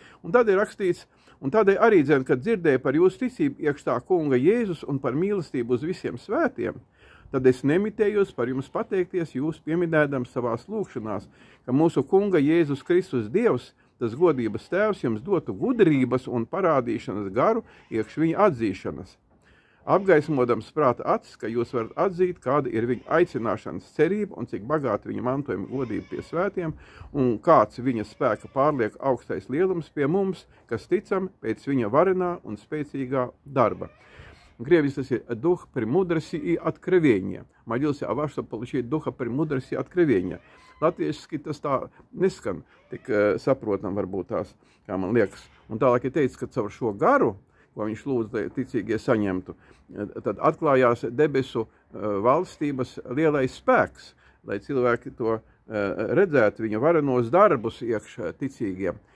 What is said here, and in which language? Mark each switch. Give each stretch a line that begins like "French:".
Latvian: Un tad ir rakstīts, un tādēļ arī dzēn, kad dzirdēju par jūsu ticību iekš tā kunga Jēzus un par mīlestību uz visiem svētiem, tad es nemitējos par jums pateikties, jūs pieminēdams savās lūkšanās, ka mūsu kunga Jēzus Kristus Dievs, tas godības tēvs, jums dotu gudrības un parādīšanas garu iekš viņa atzīšanas. Apgaismodams prāta acis, ka jūs varat atzīt, kāda ir viņa aicināšanas cerība un cik bagāta viņa mantojuma godība pie svētiem un kāds viņa spēka pārliek augstais lielums pie mums, kas ticam pēc viņa varenā un spēcīgā darba.
Russian: Кревис дух премудрости и откровения. Молился о вас, чтобы получить духа премудрости и откровения.
Latvian: Latviešiski tas tā neskan tik saprotam varbūt tās, kā man liekas. Un tālāk ir teicis, ka caur šo garu, ko viņš lūdz, lai ticīgie saņemtu, tad atklājās debesu valstības lielais spēks, lai cilvēki to redzētu, viņa varenos darbus iekš ticīgiem.